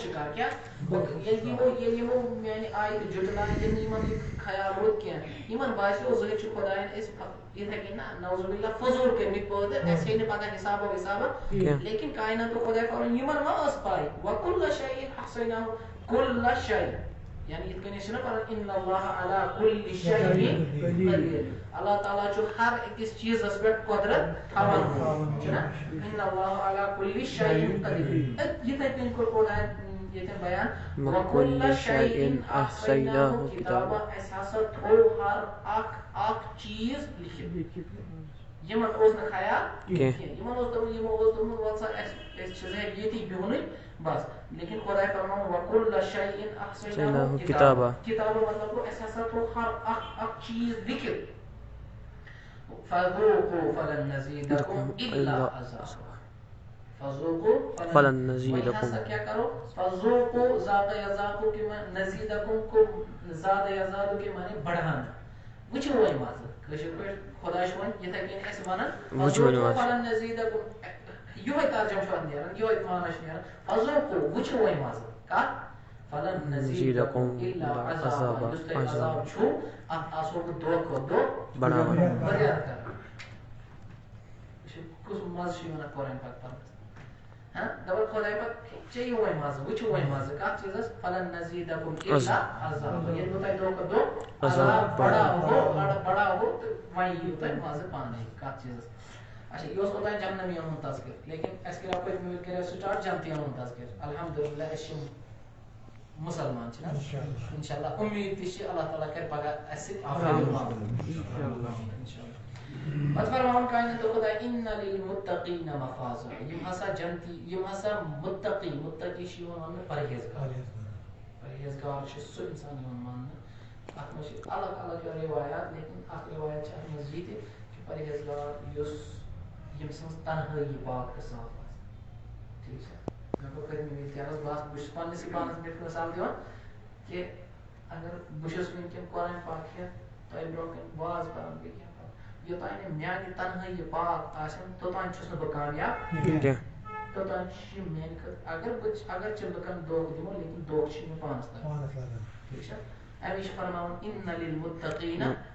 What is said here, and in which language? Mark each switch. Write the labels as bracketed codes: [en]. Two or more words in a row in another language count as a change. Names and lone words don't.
[ks] شِکار کیاہ ییٚلہِ یِمو میانہِ آیتہٕ جُٹلایہِ ییٚلہِ نہٕ یِمن یہِ خیال روٗد کینٛہہ یِمن باسیو زٔہٕرۍ چھُ خۄداین أسۍ یِتھے کٔنۍ نہ [ar] نعوذ باللہ [ks] فضوٗل کٔرمٕتۍ پٲدٕ اَسہِ ہے نہٕ پتہ حسابہ وِسابہ لیکن کائناتُک خۄداے فرماوان یِمن ما ٲس پاے [ar] وَکُلَّ شَیْءٍ أَحْصَيْنَاهُ کُلَّ شَیْءٍ [ks] یعنی یِتھ کٔنۍ أسۍ چھِنہ پران اِنَّ [ar] اللّٰهَ عَلَىٰ كُلِّ شَیْءٍ قدیٖر [ks] اللہ تعالیٰ چھُ ہر أکِس چیٖزس پٮ۪ٹھ قۄدرت تھاوان چھُنہ [ar] اِنَّ اللّٰهَ عَلَىٰ كُلِّ شَیْءٍ قدیٖر [ks] یِتھے کٔنۍ کوٚر خۄداین ییٚتٮ۪ن بیان [ar] وَکُلَّ شَیْءٍ أَحْصَيْنَاهُ کِتابًا [ks] اَسہِ ہسا تھوٚو ہر اکھ چیٖز لیکھِتھ یِمن اوس نہٕ خیال کینٛہہ یِمن اوس دوٚپمُت وَل سا أسۍ چھِ ذٲہِر ییٚتی بِہُنٕے بس لیکن خۄداے فرماوان [ar] وَکُلَّ شَیْءٍ أَحْصَيْنَاهُ کِتابًا [ks] مطلب گوٚو اَسہِ ہسا تھوٚو ہر اکھ چیٖز لیکھِتھ [ar] فَذُوقُوا فَلَن نَزِيدَكُمْ إِلَّا عَذَابًا فَذُوقُوا فَلَن نَزِيدَكُمْ [ks] وۄنۍ ہسا کیاہ کرو [ar] فَذُوقُوا ذاقَ یَذَاقُ کے نَزِيدَكُمْ [ur] کو زاد یَزادُ کے معنی بڑھانا [ks] وٕچھِو وۄنۍ مزٕ کٲشِر پٲٹھۍ خۄدا چھُ وۄنۍ یِتھے کٔنۍ اَسہِ ونان [ar] فَذُوقُوا فَلَن نَزِيدَكُمْ [ks] یِہوے ترجمہٕ چھُ اتھ نیران یِہوے معنی چھُ نیران فَذُوقُوا وٕچھِو وۄنۍ مزٕ کتھ [ar] فَلَن نَزِيدَكُمْ إِلَّا عَذَابًا [ks] یُس تۄہہِ عذاب چھُو اتھ آسو بہٕ دۄہ کھۄتہٕ دۄہ بڑاوان واریاہ کران کُس مزٕ چھُ یِوان قرآن پاک پرنس دپان خۄداے پاک چیٚیِو وۄنۍ مزٕ وٕچھِو وۄنۍ مزٕ کتھ چیٖزس [ar] فَلَن نَزِيدَكُمْ إِلَّا عَذَابًا [ks] ییٚلہِ بہٕ تۄہہِ دۄہ کھۄتہٕ دۄہ عذاب بڑاوو تہٕ وۄنۍ یِیِو تۄہہِ مزٕ پانے کتھ چیٖزس اچھا یہِ اوس اوٚتانۍ جہنمیَن ہُنٛد تذکِر لیکن اَسہِ کریو پٔتمہِ لٹہِ کریو سٹارٹ جنتِین ہُنٛد تذکِر الحمدللہ أسۍ چھِ مُسلمان چھِنہ [ar] انشاء اللہ [ks] اُمید تہِ چھِ اللہ تعالیٰ کرِ پگاہ اَسہِ پتہٕ فرماوان کائناتُک خۄداے [ar] اِنَّ لِلمُتَّقِیٖنَ مَفازًا [ks] یِم ہسا جنتی یِم ہسا مُتَّقی چھِ یِوان وننہٕ پرہیزگار چھُ سُہ انسان یِوان ماننہٕ اتھ منٛز چھِ الگ الگ روایات لیکن اکھ روایت چھِ اتھ منٛز یہِ تہِ کہِ پرہیزگار یُس ییٚمہِ سٕنٛز تنہٲیی پاک تہٕ صاف آسہِ ٹھیٖک چھا مےٚ کوٚر پٔتمہِ وِزِ تہِ عرض بہٕ چھُس پننِسٕے پانس پٮ۪ٹھ مثال دِوان کہِ اگر بہٕ چھُس وٕنکٮ۪ن قرآن پاک ہٮ۪تھ تۄہہِ برونٛہہ کنہِ واز پران بیٚیہِ کینٛہہ یوٚتانۍ نہٕ میانہِ تنہٲیی پاک آسن توٚتانۍ چھُس نہٕ بہٕ کامیاب توٚتانۍ چھِ میانہِ خٲطرٕ اگر چہِ لُکن دھوکہٕ دِمو لیکن دھوکہٕ چھِ مےٚ پانس تام ٹھیٖک چھا امی چھِ فرماوان [ar] اِنَّ لِلمُتَّقِیٖنَ